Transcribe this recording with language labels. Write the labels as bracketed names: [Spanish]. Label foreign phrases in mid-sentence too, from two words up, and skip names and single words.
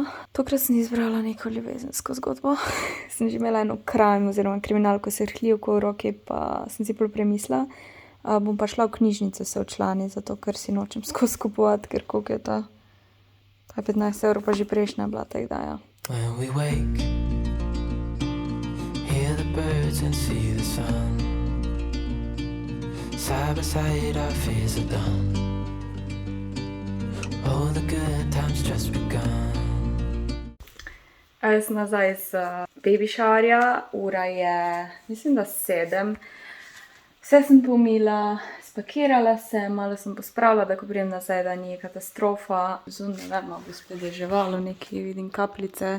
[Slovenian] Tokrat sem izbrala neko ljubezensko zgodbo. Sem že imela eno crime oziroma kriminalko srhljivko v roki, pa sem si pol premislila. Bom pa šla v knjižnico se včlani, zato ker si nočem skozi kupovati, ker koliko je ta 15 € pa že prejšnja bila, tako da ja. [English] When we wake, hear the birds and see the sun. Side by side our fears are done. All the good times just begun. [Slovenian] Jaz sem nazaj z [English] baby showerja, [Slovenian] ura je, mislim, da 7. Vse sem pomila, spakirala sem, malo sem pospravila, da ko pridem nazaj, da ni katastrofa. Zunaj, ne vem, bo spet deževalo, nekaj vidim kapljice.